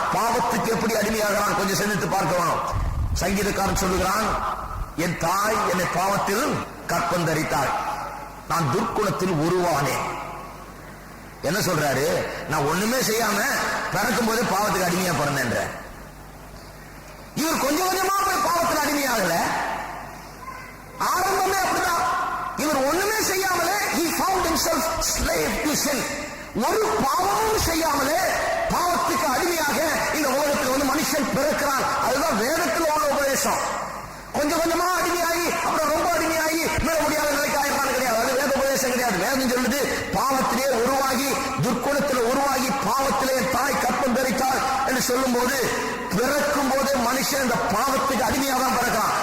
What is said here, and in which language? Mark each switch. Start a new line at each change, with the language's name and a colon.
Tamil: பாவத்துக்கு எப்படி அடிமையாகிறான் கொஞ்சம் சிந்தித்து பார்க்கணும். சங்கீதக்காரன் சொல்லுகிறான், என் தாய் என்னை பாவத்தில் கற்பந்தரித்தாள், நான் துர்க்குணத்தில் உருவானேன். என்ன சொல்றாரு? நான் ஒண்ணுமே செய்யாம பிறக்கும் போதே பாவத்துக்கு அடிமையா பிறந்தேன்ற. இவர் கொஞ்சம் கொஞ்சமா போய் பாவத்தில் அடிமையாகல, ஆரம்பமே அப்படிதான். இவர் ஒண்ணுமே செய்யாமலே
English: he found himself slave to sin.
Tamil: ஒரு பாவமும் செய்யாமலே பாவத்துக்கு அடிமையாக இந்த உலகத்தில் மனுஷன் பிறக்கிறான். அதுதான் வேதத்தில் உள்ள உபதேசம். கொஞ்சம் கொஞ்சமா அடிமையாகி அப்புறம் ரொம்ப அடிமையாகி மீற முடியாத நிலைக்கு ஆயிருப்பான்னு கிடையாது. அது வேத உபதேசம் கிடையாது. வேதம் சொல்லுது, பாவத்திலே உருவாகி துர்க்குணத்தில் உருவாகி பாவத்திலே தாய் கற்பம் தரித்தாள் என்று சொல்லும் போது, பிறக்கும் போதே மனுஷன் இந்த பாவத்துக்கு அடிமையாக தான் பிறக்கிறான்.